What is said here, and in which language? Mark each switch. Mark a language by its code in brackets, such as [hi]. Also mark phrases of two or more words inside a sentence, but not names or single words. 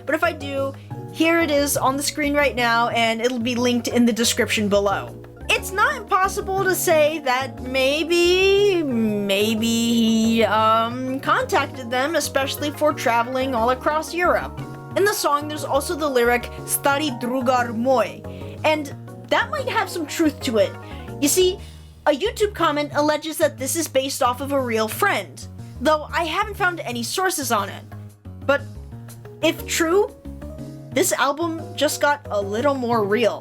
[en] But if I do, here it is on the screen right now, and it'll be linked in the description below. It's not impossible to say that maybe he contacted them, especially for traveling all across Europe. In the song, there's also the lyric [sr] Stari drugar moj, [en] and that might have some truth to it. You see, a YouTube comment alleges that this is based off of a real friend, though I haven't found any sources on it. But if true, this album just got a little more real.